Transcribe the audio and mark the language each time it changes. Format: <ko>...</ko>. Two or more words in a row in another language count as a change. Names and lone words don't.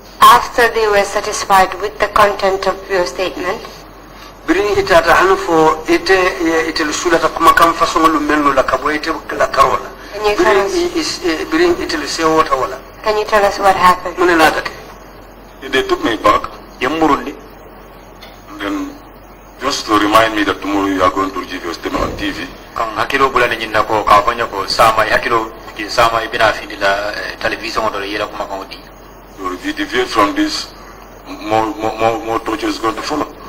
<en>After they were satisfied with the content of your statement,</en> <sus>birin itata hanu fo ite sulata kuma kam fasongolu menno la kabo ite la karola birin ite sewota wala.</sus> <en>Can you tell us what happened? They took me back. And then just to remind me that tomorrow you are going to give your statement on TV. So if you deviate from this, more torture is going to follow.</en>